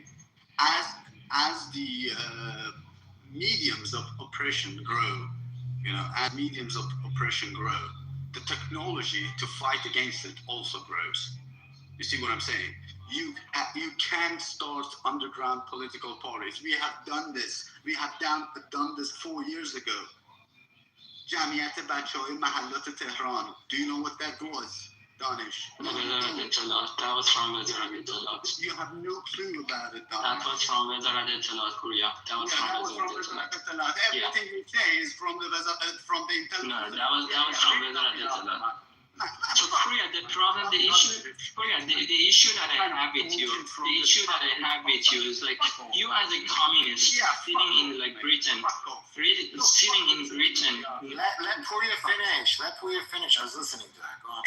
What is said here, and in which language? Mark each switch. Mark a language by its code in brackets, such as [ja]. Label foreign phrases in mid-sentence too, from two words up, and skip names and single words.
[en] As the mediums of oppression grow, the technology to fight against it also grows. You see what I'm saying? You can start underground political parties. We have done this. We have done this 4 years ago. [fa] جمعیت بچه‌های محلات تهران. [en] Do you know what that was, Danish? That was from [fa] وزارت اطلاعات. [en] You have no clue about it, Danish. That was from [fa] وزارت اطلاعات, [en] Korea. That was from [fa] وزارت اطلاعات. [en] Everything we say is from the intelligence. No, that was from [fa] وزارت اطلاعات. [en] So Korea, the issue that I have with you, is like you as a communist sitting in like Britain, Let Korea finish. I was listening to that. Go on.